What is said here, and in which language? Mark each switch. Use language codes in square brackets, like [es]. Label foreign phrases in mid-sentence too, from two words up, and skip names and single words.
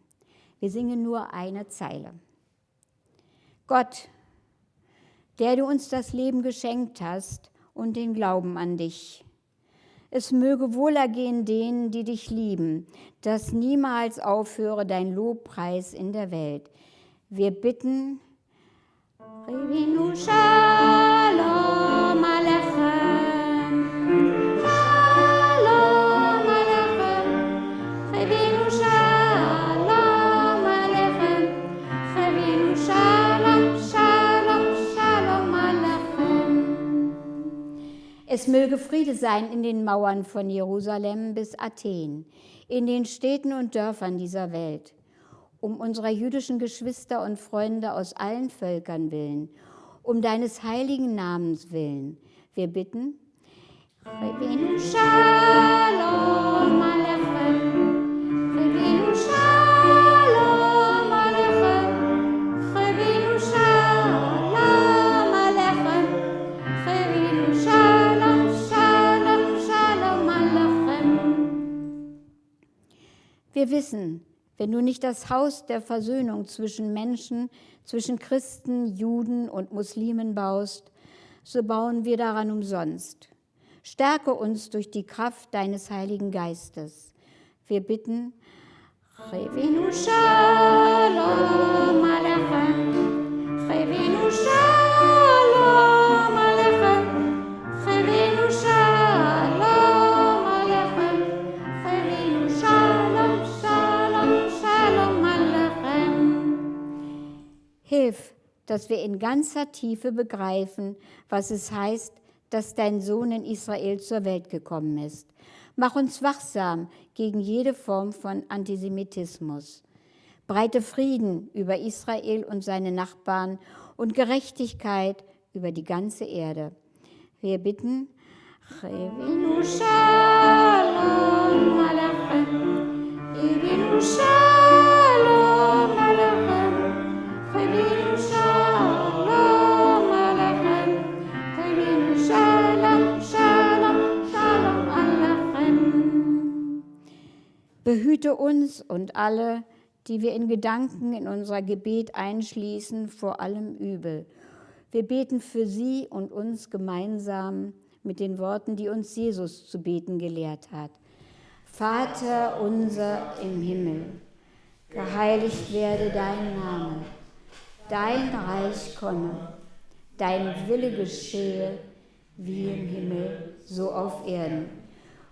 [de] Wir singen nur eine Zeile. Gott, der du uns das Leben geschenkt hast und den Glauben an dich. Es möge wohlergehen denen, die dich lieben, dass niemals aufhöre dein Lobpreis in der Welt. Wir bitten, [he] הבאנו שלום עליכם, שלום עליכם, הבאנו שלום עליכם, הבאנו שלום, שלום, שלום עליכם. [de] Es möge Friede sein in den Mauern von Jerusalem bis Athen, in den Städten und Dörfern dieser Welt. Um unserer jüdischen Geschwister und Freunde aus allen Völkern willen, um deines heiligen Namens willen. Wir bitten, [he] הבאנו שלום עליכם, הבאנו שלום עליכם, הבאנו שלום עליכם, הבאנו שלום, שלום, שלום עליכם. [de] Wir wissen, wenn du nicht das Haus der Versöhnung zwischen Menschen, zwischen Christen, Juden und Muslimen baust, so bauen wir daran umsonst. Stärke uns durch die Kraft deines Heiligen Geistes. Wir bitten, [he] הבאנו שלום עליכם, הבאנו שלום עליכם, הבאנו שלום עליכם, הבאנו שלום, שלום, שלום עליכם. [de] Hilf, dass wir in ganzer Tiefe begreifen, was es heißt, dass dein Sohn in Israel zur Welt gekommen ist. Mach uns wachsam gegen jede Form von Antisemitismus. Breite Frieden über Israel und seine Nachbarn und Gerechtigkeit über die ganze Erde. Wir bitten, [he] הבאנו שלום עליכם, הבאנו שלום עליכם, הבאנו שלום עליכם, הבאנו שלום, שלום, שלום עליכם. [de] Behüte uns und alle, die wir in Gedanken in unser Gebet einschließen, vor allem Übel. Wir beten für sie und uns gemeinsam mit den Worten, die uns Jesus zu beten gelehrt hat. Vater unser im Himmel, geheiligt werde dein Name, dein Reich komme, dein Wille geschehe, wie im Himmel, so auf Erden.